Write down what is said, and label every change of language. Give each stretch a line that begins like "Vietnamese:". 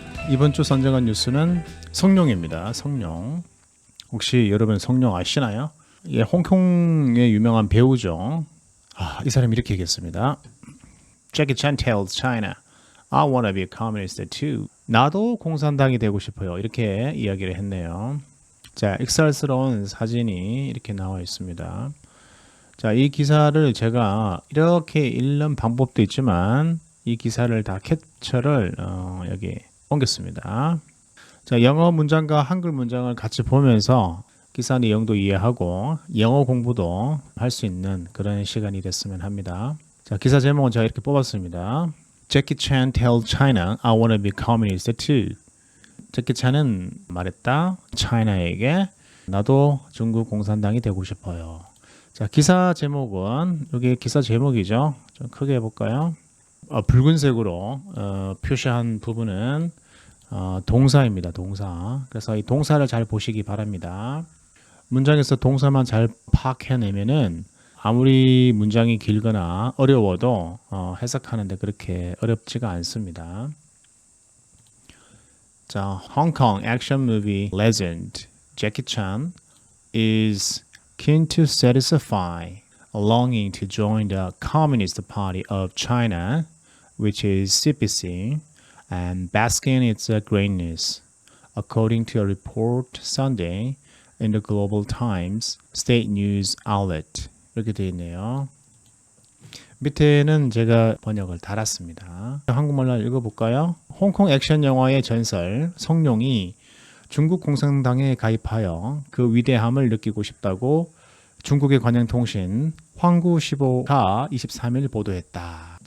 Korean: 이번 주 선정한 뉴스는 성룡입니다. 성룡. 혹시 여러분 성룡 아시나요? 예, 홍콩의 유명한 배우죠. 이 사람이 이렇게 얘기했습니다.
English: Jackie Chan tells China, I want to be a communist too.
Korean: 나도 공산당이 되고 싶어요. 이렇게 이야기를 했네요. 자, 익살스러운 사진이 이렇게 나와 있습니다. 자, 이 기사를 제가 이렇게 읽는 방법도 있지만 이 기사를 다 캡처를 여기 옮겼습니다. 자, 영어 문장과 한글 문장을 같이 보면서 기사 내용도 이해하고 영어 공부도 할 수 있는 그런 시간이 됐으면 합니다. 자, 기사 제목은 제가 이렇게 뽑았습니다.
English: Jackie Chan tells China, I want to be communist too.
Korean: 제키 찬은 말했다. 차이나에게 나도 중국 공산당이 되고 싶어요. 자, 기사 제목은 여기 기사 제목이죠. 좀 크게 해볼까요? 붉은색으로 표시한 부분은 동사입니다. 동사. 그래서 이 동사를 잘 보시기 바랍니다. 문장에서 동사만 잘 파악해내면은 아무리 문장이 길거나 어려워도 해석하는데 그렇게 어렵지가 않습니다. 자,
English: Hong Kong action movie legend Jackie Chan is keen to satisfy a longing to join the Communist Party of China, which is CPC, and bask in its greatness, according to a report Sunday in the Global Times state news outlet.
Korean: 이렇게 되어 있네요. 밑에는 제가 번역을 달았습니다. 한국말로 읽어볼까요? 홍콩 액션 영화의 전설 성룡이 중국 공산당에 가입하여 그 위대함을 느끼고 싶다고 중국의 관영통신 황구시보가 23일 보도했다.